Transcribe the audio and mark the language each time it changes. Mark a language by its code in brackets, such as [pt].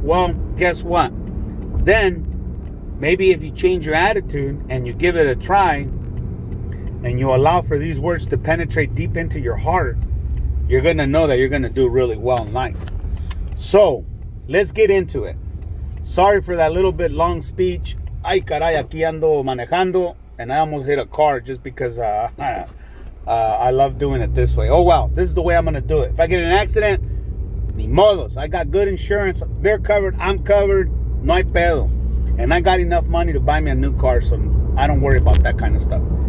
[en] Well, guess what? Then maybe if you change your attitude and you give it a try and you allow for these words to penetrate deep into your heart, you're going to know that you're going to do really well in life. So, let's get into it. Sorry for that little bit long speech. [es] Ay, caray, aquí ando manejando. [en] And I almost hit a car just because I love doing it this way. Oh, wow. This is the way I'm going to do it. If I get in an accident, [es] Ni modos. [en] I got good insurance. They're covered. I'm covered. [es] No hay pedo. [en] And I got enough money to buy me a new car, so I don't worry about that kind of stuff.